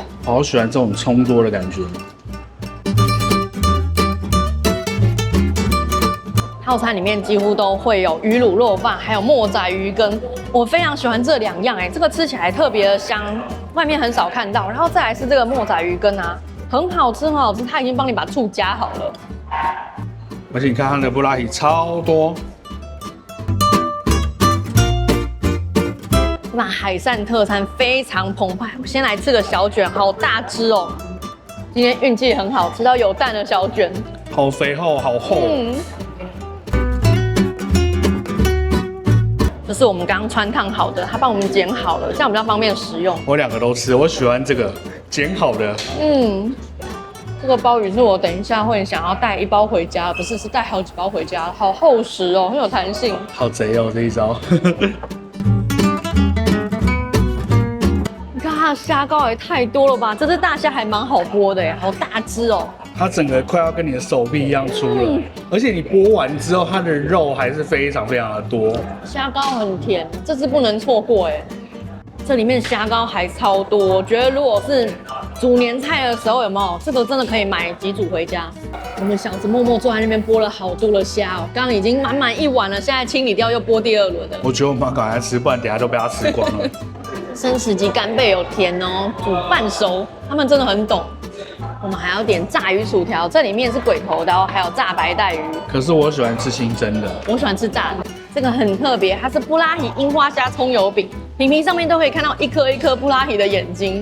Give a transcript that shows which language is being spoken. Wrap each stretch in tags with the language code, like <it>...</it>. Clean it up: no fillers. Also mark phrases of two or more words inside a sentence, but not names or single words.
<zh>好喜歡這種蔥多的感覺。套餐裡面幾乎都會有魚滷肉飯，還有墨仔魚羹。我非常喜歡這2樣哎，這個吃起來特別的香，外面很少看到。然後再來是這個墨仔魚羹啊。很好吃，很好吃，他已經幫你把醋加好了。而且你看它的布拉提超多。那海膳特餐非常澎湃，我先來吃個小卷，好大只哦。今天運氣很好，吃到有蛋的小卷。好肥厚，好厚。這是我們剛剛汆燙好的，他幫我們剪好了，這樣比較方便食用。我2個都吃，我喜歡這個剪好的。這個鮑魚是我等一下會想要帶1包回家，不是，是帶好幾包回家，好厚實哦，很有彈性。好賊哦，這一招。你看它的蝦膏也太多了吧，這只大蝦還蠻好剝的耶，好大只哦。它整個快要跟你的手臂一樣粗了，而且你剝完之後，它的肉還是非常非常的多。蝦膏很甜，這只不能錯過哎。這裡面蝦膏還超多，我覺得如果是煮年菜的時候，有沒有這個真的可以買幾組回家？我們小子默默坐在那邊剝了好多的蝦哦，剛剛已經滿滿1碗了，現在清理掉又剝第2輪了。我覺得我們要趕快吃，不然等下都被它吃光了。生食級干貝有甜哦，煮半熟，他們真的很懂。我們還要點炸魚薯條，這裡面是鬼頭刀，還有炸白帶魚。可是我喜歡吃清蒸的，我喜歡吃炸的。這個很特別，它是布拉提櫻花蝦蔥油餅，平平上面都可以看到一顆一顆布拉提的眼睛。</zh>